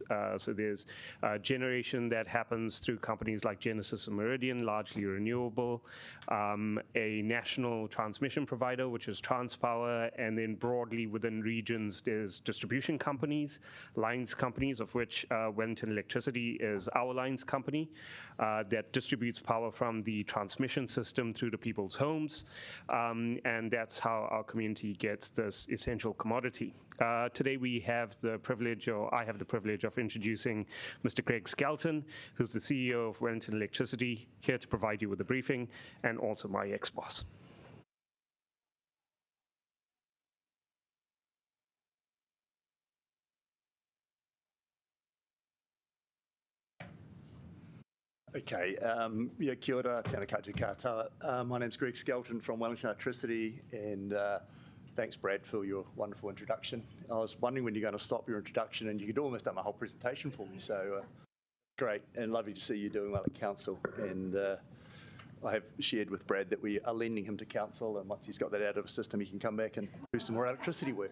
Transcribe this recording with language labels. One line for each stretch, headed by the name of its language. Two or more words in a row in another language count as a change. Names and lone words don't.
English: So there's generation that happens through companies like Genesis and Meridian, largely renewable, a national transmission provider, which is Transpower, and then broadly within regions, there's distribution companies, lines companies, of which Wellington Electricity is our lines company that distributes power from the transmission system through to people's homes, and that's how our community gets this essential commodity. Today we have the privilege, or I have the privilege of introducing Mr. Greg Skelton, who's the CEO of Wellington Electricity, here to provide you with a briefing, and also my ex-boss.
Māori: Okay, kia ora, tēnā koutou katoa.
English: My name's Greg Skelton from Wellington Electricity, and thanks, Brad, for your wonderful introduction. I was wondering when you're going to stop your introduction, and you could almost have my whole presentation for me, so great, and lovely to see you doing well at Council. And I have shared with Brad that we are lending him to Council, and once he's got that out of his system, he can come back and do some more electricity work.